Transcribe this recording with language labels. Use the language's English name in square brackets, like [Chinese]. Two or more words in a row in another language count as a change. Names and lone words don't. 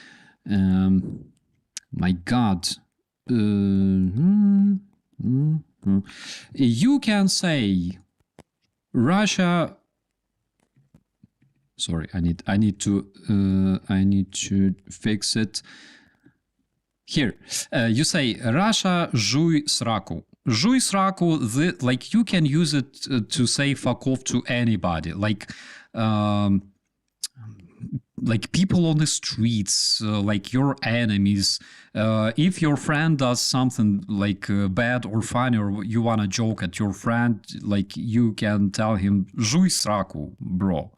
[English] My God. You can say Russia. Sorry, I need to fix it. Here, you say Russia [Ukrainian] жуй сраку. Жуй сраку, [English] like you can use it to say fuck off to anybody. Like people on the streets, like your enemies. If your friend does something like bad or funny, or you want to joke at your friend, like you can tell him [Ukrainian] "Жуй сраку, [English] bro."